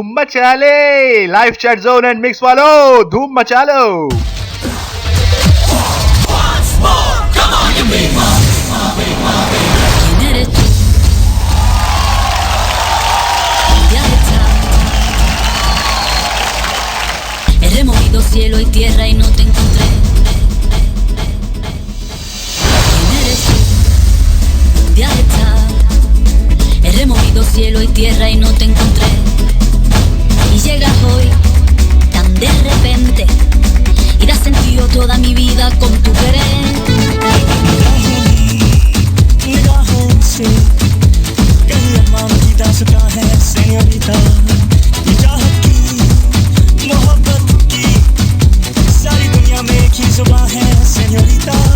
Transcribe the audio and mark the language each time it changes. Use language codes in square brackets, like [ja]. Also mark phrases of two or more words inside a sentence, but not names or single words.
[hi] मचा ले, [en] live chat zone and mix [hi] वालों धूम मचा लो। [es] He removido cielo y tierra y no te encontré. ¿Quién eres tú? ¿Dónde has estado? He removido cielo y tierra y no te encontré. Y llegas hoy tan de repente y das sentido toda mi vida con tu querer. [hi] निगाहों से कहीं अरमान की दास्तां है सेñorita ये चाहत की मोहब्बत की सारी दुनिया में एक ही जुबान है सेñorita